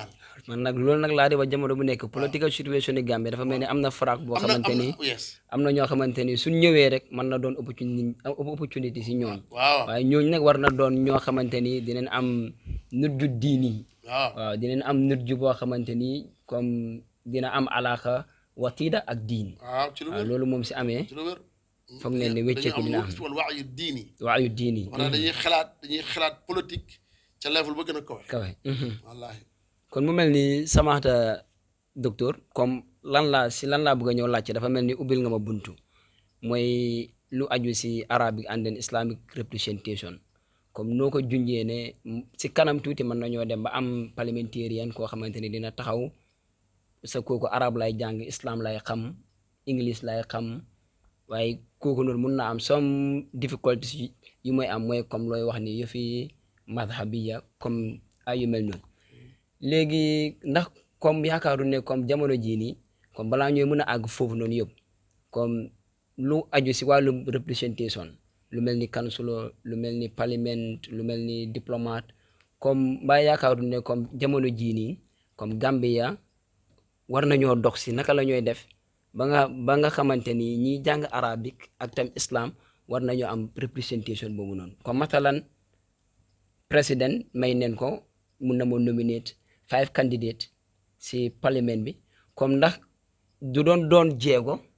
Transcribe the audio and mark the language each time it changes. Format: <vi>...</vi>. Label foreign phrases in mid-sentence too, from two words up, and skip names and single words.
<wo>man nag loolu nag laa di wax jamono bu nekk</wo> <en>political situation</en> <wo>ni Gambie dafa mel ni am na faraak boo xamante ni am na ñoo xamante ni suñ ñëwee rek mën na doon opportunité si ñooñ waaye ñooñ nag war na doon ñoo xamante ni dinañ am nut ju diini waaw dinañ am nut ju boo xamante ni comme dina am</wo> <ar>علاقة وطيدة</ar> <wo>ak diin waaw loolu moom si amee foog ne ne wécceeku dina am waayu diini maanaam dañuy xalaat politique ca level ba gën a kawe. wallaahi. kon mu mel ni Samaxta docteur comme lan laa bëgg a ñëw laajte dafa mel ni ubbil nga ma buntu mooy lu aju si</wo> <en>Arabic and then Islamic representation</en> <wo>comme noo ko junjee ne si kanam tuuti mën nañoo dem ba am parliamentarian koo xamante ni dina taxaw sa kooku arab lay jàng islam lay xam english lay xam waaye kooku noonu mun na am</wo> <en>some difficulties</en> <wo>yu mooy am mooy comme looy wax ni yëfi madhabiya comme ay yu mel noonu léegi ndax comme yaakaaru ne comme jamono jii nii comme balaa ñooy mën a àgg foofu noonu yëpp comme lu aju si wàllu representation lu mel ni councilor lu mel ni parlement lu mel ni diplomate comme mbaa yaakaaru ne comme jamono jii nii comme Gambia war nañoo dox si naka la ñooy def ba nga xamante ni ñiy jàng arabique ak tam islam war nañoo am representation boobu noonu comme matalan président may neen ko mun na moo nominate 5 candidates si parlement bi comme ndax du doon jéego</wo>